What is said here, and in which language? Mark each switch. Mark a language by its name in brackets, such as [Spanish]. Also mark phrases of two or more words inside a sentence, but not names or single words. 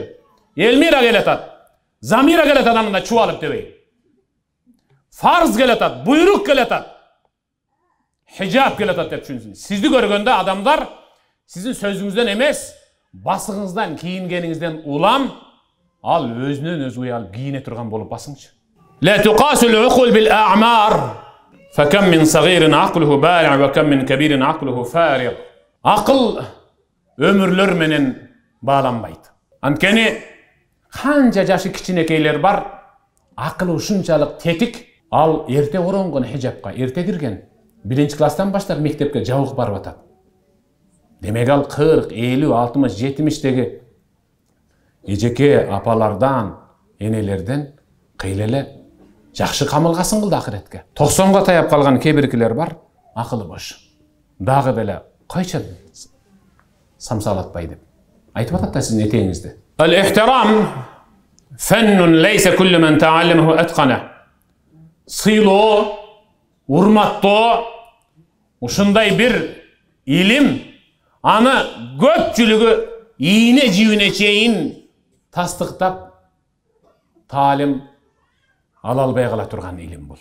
[Kyrgyz] Элмира келатат, замира келатат, анында чубалып дебей. Farz келатат, буйрук келатат, хижаб келатат деп түшүнсүн. Сизди көргөндө адамдар сиздин сөзүңүздөн эмес, басыңыздан, кийингениңизден улам, ал өзүнөн өзү уялып кийине турган болуп басыңчы. [Arabic] لا تقاس العقول بالأعمار فكم من صغير عقله بارع وكم من كبير عقله فارغ. [Kyrgyz] Акыл өмүрлөр менен бааланбайт. Анткени канча жашы кичинекейлер бар, акылы ушунчалык тетик, ал эрте оронгон хижабка, эрте кирген. 1-класстан баштап мектепке жабык барып атат. Демек ал 40, 50, 60, 70-теги эжеке апалардан, энелерден кыйлеле жакшы камылгасын кылды акыретке. 90га таяп калган кебиркилер бар, акылы бош. Дагы деле кайчан самсалатпай деп айтып атат да сиздин этеңизди. [Arabic] الاحترام فن ليس كل من تعلمه أتقنه. [Kyrgyz] Сыйлоо, урматтоо ушундай бир илим, аны көпчүлүгү ийне жибине чейин тастыктап таалим ала албай кала турган илим бул.